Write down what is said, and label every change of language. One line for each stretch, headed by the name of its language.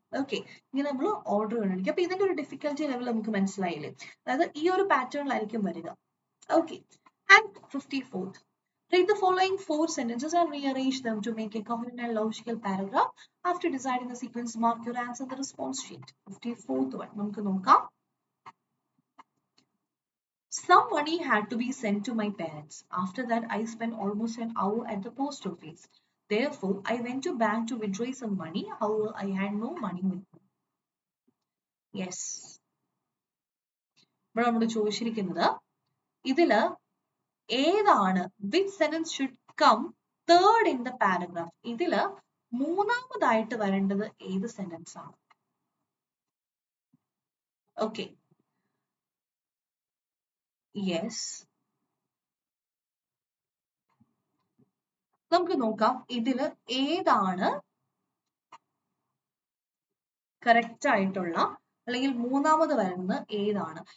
Malayalam: Okay, ഇങ്ങനെ നമ്മൾ order കണ്ടുപിടിക്കും. അപ്പൊ ഇതിന്റെ ഒരു ഡിഫിക്കൽറ്റി ലെവൽ നമുക്ക് മനസ്സിലായില്ലേ? അതായത് ഈ ഒരു പാറ്റേണിലായിരിക്കും വരിക. Okay,
English: and 54th. Read the following 4 sentences and rearrange them to make a coherent and logical paragraph. After deciding the sequence, mark your answer in the response sheet. 54th one.
Malayalam: നമുക്ക് നോക്കാം.
English: Some money had to be sent to my parents. After that, I spent almost an hour at the post office. Therefore, I went to bank to withdraw some money. However, I had no money with me. Yes.
Malayalam: ഇവിടെ നമ്മൾ ചോദിച്ചിരിക്കുന്നത് ഇതില് ഏതാണ്
English: which sentence should come third in the paragraph?
Malayalam: ഇതില് മൂന്നാമതായിട്ട് വരേണ്ടത് ഏത് sentence ആണ്? ഓക്കെ, യെസ്, നമുക്ക് നോക്കാം ഇതില് ഏതാണ് കറക്റ്റ് ആയിട്ടുള്ള അല്ലെങ്കിൽ മൂന്നാമത് വരുന്നത് ഏതാണ്.